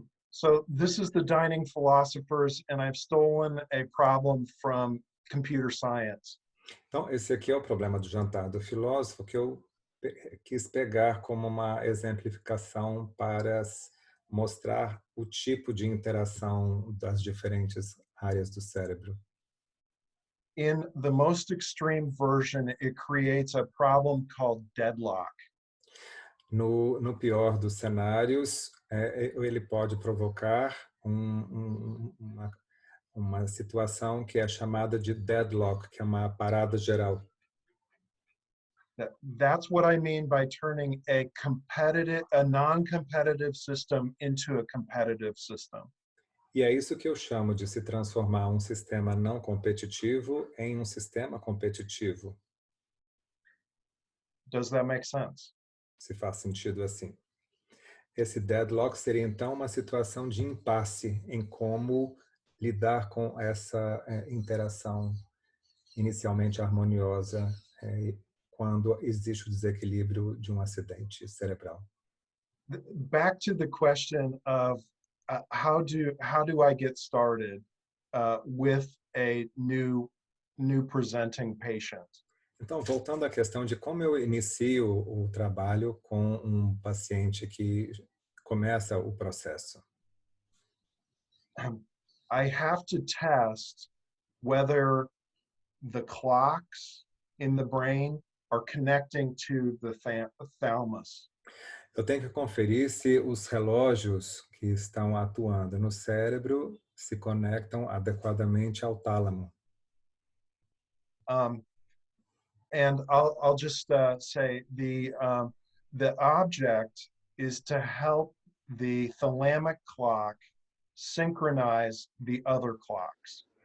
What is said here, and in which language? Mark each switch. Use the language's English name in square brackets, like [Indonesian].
[English] So this is the dining philosophers, and I've stolen a problem from computer science. [Portuguese] Então, esse aqui é o problema do jantar do filósofo, que eu quis pegar como uma exemplificação para mostrar o tipo de interação das diferentes áreas do cérebro. [English] In the most extreme version, it creates a problem called deadlock. [Portuguese] No pior dos cenários, ele pode provocar uma situação que é chamada de deadlock, que é uma parada geral. [English] That's what I mean by turning a non-competitive system into a competitive system. [Portuguese] E é isso que eu chamo de se transformar um sistema não competitivo em um sistema competitivo. [English] Does that make sense? [Portuguese] Se faz sentido assim. Esse deadlock seria então uma situação de impasse em como lidar com essa interação inicialmente harmoniosa quando existe o desequilíbrio de um acidente cerebral. [English] Back to the question of how do I get started with a new presenting patient? [Portuguese] Então, voltando à questão de como eu inicio o trabalho com um paciente que começa o processo. [English] I have to test whether the clocks in the brain are connecting to the thalamus. [Portuguese] Eu tenho que conferir se os relógios que estão atuando no cérebro se conectam adequadamente ao tálamo. [English] And I'll just say the object is to help the thalamic clock synchronize the other clocks.